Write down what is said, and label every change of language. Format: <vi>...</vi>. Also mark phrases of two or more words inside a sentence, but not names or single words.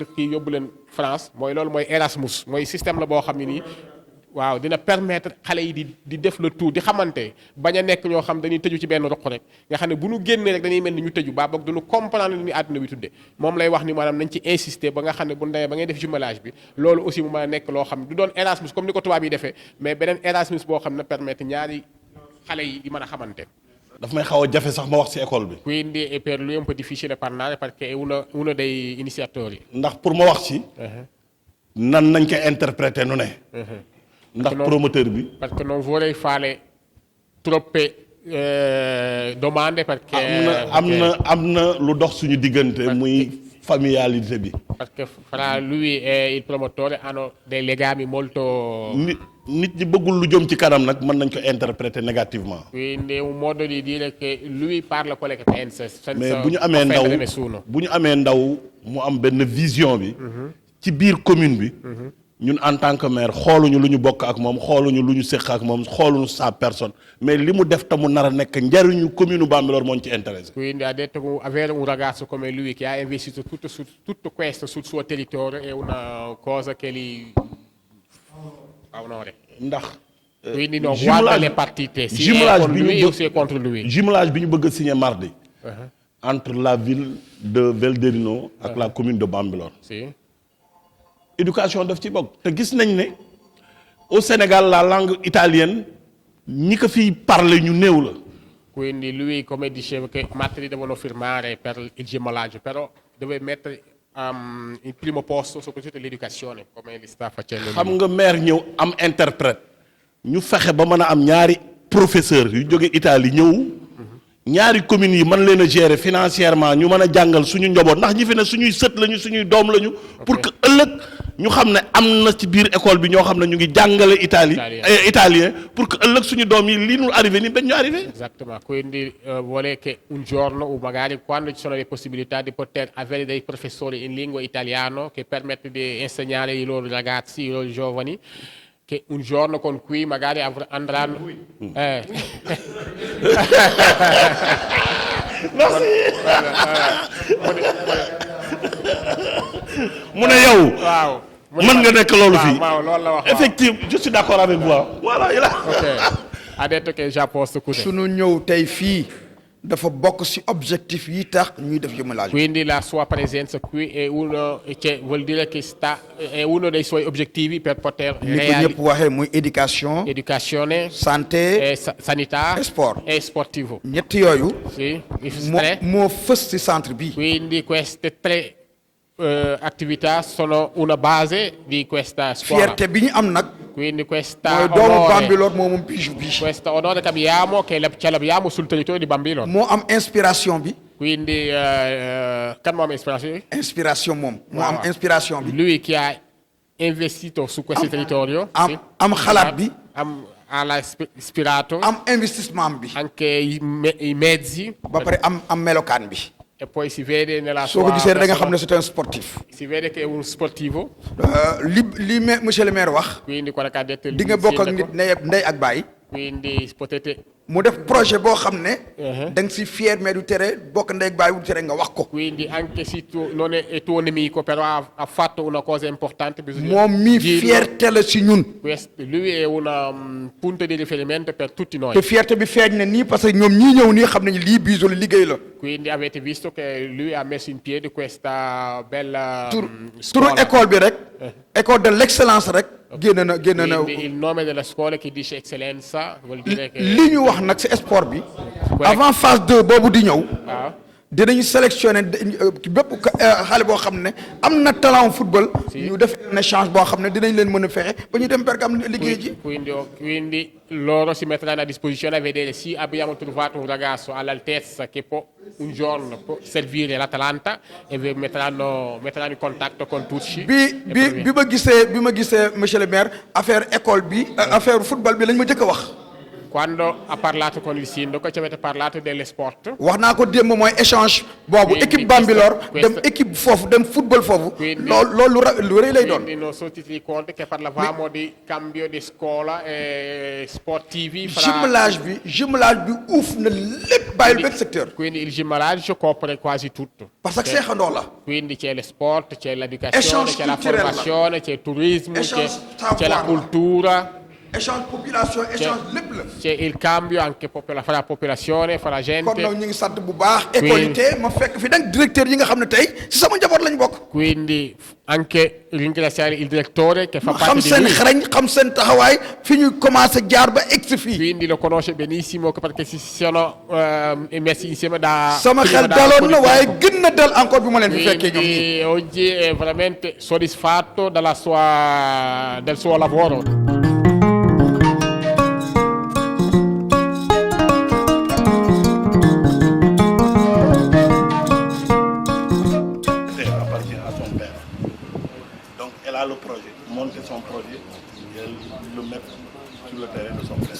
<wo>kii yóbbu leen France mooy loolu mooy Erasmus mooy système la boo xam ne nii waaw dina permettre xale yi di def</wo> <fr>le tour</fr> <wo>di xamante bañ a nekk ñoo xam dañuy tëju ci benn roq rek nga xam ne bu ñu génnee rek dañuy mel ni ñu tëju baa boog duñu comprendre li àdduna bi tudde moom lay wax ni maanaam nañ ci insister ba nga xam ne bu ndemee ba ngay def jumelage bi loolu aussi mu mën a nekk loo xam ne du doon Erasmus comme ni ko tubaab yi defee mais beneen Erasmus boo xam ne permettre ñaari xale yi di mën a xamante. daf may xaw a jafe sax ma wax ci école bi.</wo> <it>quindi è per lui un po' difficile parlare perché è uno dei iniziatori.</it> <wo>ndax pour ma wax ci. nan nañ ko interpréter nu ne. ndax promoteur bi.</wo> <fr>parce que</fr> <it>non vorrei fare troppe domande perché.</it> <wo>am na lu dox suñu diggante muy familialité bi.</wo> <fr>parce que</fr> <it>fra lui e il promotore hanno dei legami molto.</it> <wo>nit ñi bëggul lu jëm ci kanam nag mën nañ ko</wo> <fr>interpréter négativement.</fr> <it>quindi è un modo di dire che lui parla quello che pensa senza</it> <wo>mais bu ñu amee ndaw</wo> <it>nessuno.</it> <wo>bu ñu amee ndaw mu am benn vision bi. ci biir commune bi. ñun</wo> <fr>en tant que maire</fr> <wo>xooluñu lu ñu bokk ak moom xooluñu lu ñu séq ak moom xooluñu sa personne mais li mu def te mu nar a nekk njariñu commune Bambilor moo ñu ci intéressé.</wo> <it>quindi ha detto che avere un ragazzo come lui che ha investito tutto questo sul suo territorio è una cosa che li fa onore.</it> <wo>ndax.</wo> <it>quindi non guarda le partite si è con lui o si è contro lui.</it> <wo>jumelage bi ñu bëgg a signé mardi.</wo> <fr>entre la ville de Velderino ak la commune de Bambilor.</fr> <it>si.</it> <wo>éducation daf ci bokk te gis nañ ne</wo> <fr>au Sénégal la langue italienne</fr> <wo>ñi ko fiy parler ñu néew la.</wo> <it>quindi lui come diceva che martedì devono firmare per il gemelaggio però deve mettere il primo posto soprattutto l'educazione come li sta facendo.</it> <wo>xam nga maire ñëw am interprète ñu fexe ba mën a am ñaari professeur yu jóge Italie ñëw ñaari communes yi mën leen a</wo> <fr>gérer financièrement</fr> <wo>ñu mën a jàngal suñu njaboot ndax ñi fi ne suñuy sët lañu suñuy doom lañu.</wo> <fr>pour que</fr> <wo>ëllëg ñu xam ne am na ci biir école bi ñoo xam ne ñu ngi jàngale italien</wo> <fr>pour que</fr> <wo>ëllëg suñu doom yi lii nu arrivé nii bañ ñu arrivé.</wo> <it>Esattamente, quindi vuole che un giorno o magari quando ci sono le possibilità di poter avere dei professori in lingua italiana che permettono di insegnare i loro ragazzi, i loro giovani, che un giorno con cui magari andranno.</it> <wo>mu ne yow. waaw mën nga nekk loolu fii. waaw loolu la wax.</wo> <fr>effectivement je suis d'accord avec vous. voilà il a.</fr> <it>ok ha detto che già posto così.</it> <wo>sunu ñëw tey fii dafa bokk ci objectif yi tax ñuy def jumelage.</wo> <it>quindi la sua presenza qui è uno che vuol dire che è uno dei suoi obiettivi per poter</it> <wo>ni ko ñëpp waxee muy éducation.</wo> <it>educazione.</it> <wo>santé.</wo> <it>sanità.</it> <wo>sport.</wo> <it>e sportivo.</it> <wo>ñett yooyu.</wo> <it>sì</it> <wo>moo fës ci centre bi.</wo> <it>quindi queste tre attività sono una base di questa scuola.</it> <wo>fierté bi ñu am nag.</wo> <it>quindi questa</it> <wo>mooy doomu Bambilor moo moom bijou bi.</wo> <it>questo onore che abbiamo che ce l'abbiamo sul territorio di Bambilor.</it> <wo>moo am inspiration bi. quindi kan moo am ispiration. inspiration moom. moo am inspiration bi.</wo> <it>lui che ha investito su questo territorio.</it> <wo>am xalaat bi.</wo> <it>ha ispirato.</it> <wo>am investissement bi.</wo> <it>anche i mezzi.</it> <wo>ba pare am melokaan bi.</wo> <it>e poi si vede nella</it> <wo>soo ko gisee da nga xam ne</wo> <fr>c'est un sportif.</fr> <it>si vede che è un sportivo.</it> <wo>li</wo> <fr>monsieur le maire</fr> <wo>wax.</wo> <it>quindi quello che ha detto</it> <wo>di nga bokk ak nit ndey ak baay.</wo> <it>quindi potete.</it> <wo>mu def projet boo xam ne. da nga si</wo> <fr>fier mais</fr> <wo>du tere bokk ndey ak baay du tere nga wax ko.</wo> <it>quindi anche se tu non è tuo nemico però ha fatto una cosa importante.</it> <wo>moom mi fierté la si ñun.</wo> <it>lui è un punto di riferimento per tutti noi.</it> <wo>te fierté bi feeñ na nii</wo> <fr>parce que</fr> <wo>ñoom ñii ñëw nii xam nañu lii Bijou liggéey la.</wo> <it>quindi avete visto che lui ha messo in piedi questa bella</it> <wo>turu école bi rek.</wo> <fr>école de l'excellence rek.</fr> <wo>génn na.</wo> <it>quindi il nome della scuola che dice eccellenza vuol dire che.</it> <wo>li ñu wax nag ci sport bi.</wo> <fr>avant phase 2</fr> <wo>boobu di ñëw. dinañu sélectionné bépp xale boo xam ne am na talent football. ñu def</wo> <fr>un échange</fr> <wo>boo xam ne dinañ leen mën a fexe ba ñu dem Bergame liggéey ji.</wo> <it>Quindi loro si metteranno a disposizione a vedere se abbiamo trovato un ragazzo all'altezza che può un giorno può servire l'Atalanta e metteranno in contatto con Tucci.</it> <wo>bi ma gisee</wo> <fr>monsieur le maire</fr> <wo>affaire école bi affaire football bi lañ ma jëkk a wax.</wo> <it>Quando ha parlato con il sindaco ci avete parlato delle sport.</it> <wo>wax naa ko démb mooy échange boobu équipe Bambilor dem équipe foofu dem football foofu. loolu lu rëy lay doon.</wo> <it>Quindi non sono tutti conti che parlavamo di cambio di scuola e sportivi.</it> <wo>jumelage bi uuf na lépp bàyyil benn secteur.</wo> <it>Quindi il jumelage copre quasi tutto.</it> <fr>parce que</fr> <wo>seexandoo la.</wo> <it>Quindi c'è lo sport, c'è l'educazione, c'è la formazione, c'è il turismo, c'è la cultura.</it> <wo>échange population échange lépp la.</wo> <it>c'è il cambio anche fra la popolazione, fra la gente.</it> <wo>kon nag ñu ngi sant bu baax. école yi te ma fekk fi nag directeur yi nga xam ne tey si sama njaboot lañ bokk.</wo> <it>Quindi anche ringraziare il direttore che fa parte di lui.</it> <wo>xam seen xarañ xam seen taxawaay fi ñu commencé jaar ba egg si fii.</wo> <it>Quindi lo conosce benissimo perché si sono messi insieme da.</it> <wo>sama xel daloon na waaye gën na dal encore bi ma leen fi fekkee ñoom.</wo> <it>Quindi oggi è veramente soddisfatto del suo lavoro.</it> <fr>Le projet, monter son projet et le mettre sur le terrain de son frère.</fr>